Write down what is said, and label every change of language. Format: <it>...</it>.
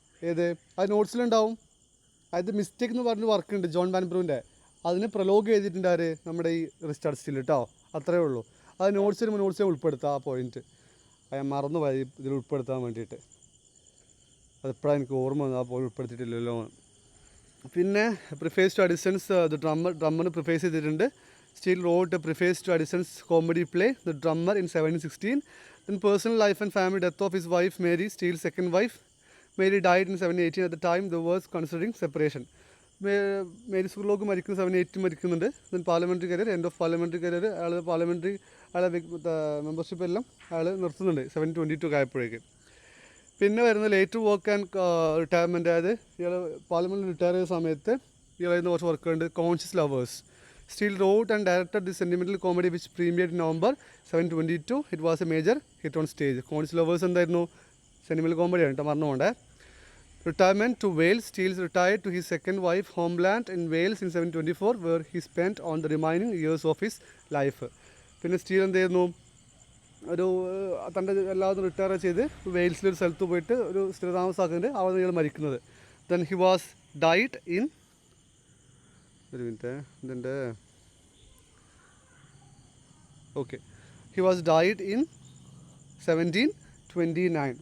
<ml>ഏത് അത് നോട്ട്സിലുണ്ടാവും. അത് മിസ്റ്റേക്ക് എന്ന് പറഞ്ഞ വർക്കുണ്ട് ജോൺ വാൻബ്രൂവിൻ്റെ, അതിന് പ്രൊലോഗ് ചെയ്തിട്ടുണ്ട് ആര്, നമ്മുടെ ഈ റിച്ചാർഡ് സ്റ്റീൽ കേട്ടോ. അത്രയേ ഉള്ളൂ. അത് നോട്ട്സിൽ ഉൾപ്പെടുത്താം ആ പോയിൻറ്റ്. അത് ഞാൻ മറന്നു പോയി ഇതിൽ ഉൾപ്പെടുത്താൻ വേണ്ടിയിട്ട്. അതെപ്പോഴാണ് എനിക്ക് ഓർമ്മ വന്നത്, ആ പോയിന്റ് ഉൾപ്പെടുത്തിയിട്ടില്ലല്ലോ. പിന്നെ preface to Addison's the ഡ്രമ്മറിന് preface ചെയ്തിട്ടുണ്ട്.</ml> <en>Steele wrote a preface to Addison's comedy play, The Drummer, in 1716. Then personal life and family death of his wife Mary, Steele's second wife. Mary died in 1718. At the time, they were considering separation.</en> <ml>Mary സുർലോക്ക് മരിക്കുന്നു, 1718 മരിക്കുന്നുണ്ട്.</ml> <en>then parliamentary career, end of parliamentary career,</en> <ml>അയാൾ parliamentary അയാളെ membership എല്ലാം അയാൾ നിർത്തുന്നുണ്ട് 1722 ആയപ്പോഴേക്ക്. പിന്നെ വരുന്ന later work and retirement, അതായത് ഇയാൾ പാർലമെൻറ്റിൽ റിട്ടയർ ചെയ്ത സമയത്ത് ഇയാളായിരുന്നു കുറച്ച് വർക്കുണ്ട്. Conscious lovers.</ml> <en>Steele wrote and directed this sentimental comedy which premiered in November 1722. It was a major hit on stage.</en> <ml>Conscious lovers എന്തായിരുന്നു, സെൻറ്റിമെൻ്റൽ കോമഡിയാണ് കേട്ടോ, മറന്നു പോകണ്ടേ.</ml> <en>Retirement to Wales. Steele's retired to his second wife homeland in Wales in 1724 where he spent on the remaining years of his life.</en> <ml>പിന്നെ steel എന്ത് ചെയ്യുന്നു, ഒരു തൻ്റെ എല്ലാവരും റിട്ടയർ ചെയ്ത് വെയിൽസിലൊരു സ്ഥലത്ത് പോയിട്ട് ഒരു സ്ഥിരതാമസമാക്കുന്നുണ്ട്. അവിടെ ഇയാൾ മരിക്കുന്നത്.</ml> <en>then he was died in,</en> <ml>ഒരു മിനിറ്റ് ഇതിൻ്റെ,</ml> <en>Okay, he was died in 1729.</en>